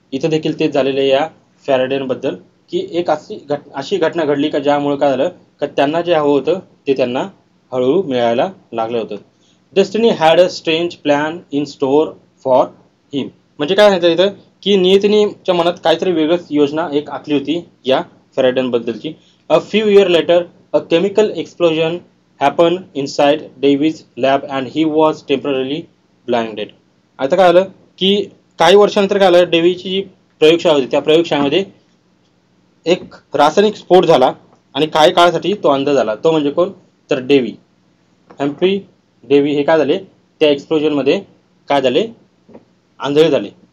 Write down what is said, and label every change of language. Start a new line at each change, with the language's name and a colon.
Marathi: इथं देखील तेच झालेलं आहे या फॅरेडेंबद्दल, की एक अशी घटना घडली का ज्यामुळे काय झालं का त्यांना जे हवं होतं ते त्यांना हळूहळू मिळायला लागलं होतं.
English: Destiny had a strange plan in store for him.
Marathi: म्हणजे काय सांगतात इथं की नियतीच्या मनात काहीतरी वेगळंच योजना एक आखली होती या फॅरेडेंबद्दलची.
English: A few years later, a chemical explosion happened inside Davy's lab and he was temporarily blinded.
Marathi: आता काय आलं की काही वर्षानंतर काय आलं, डेव्हीची जी प्रयोगशाळा होती त्या प्रयोगशाळेमध्ये एक रासायनिक स्फोट झाला आणि काही काळासाठी तो अंध झाला. तो म्हणजे कोण, तर डेव्ही, हम्फ्री डेव्ही हे काय झाले, त्या एक्सप्लोजनमध्ये काय झाले, आंधळे झाले.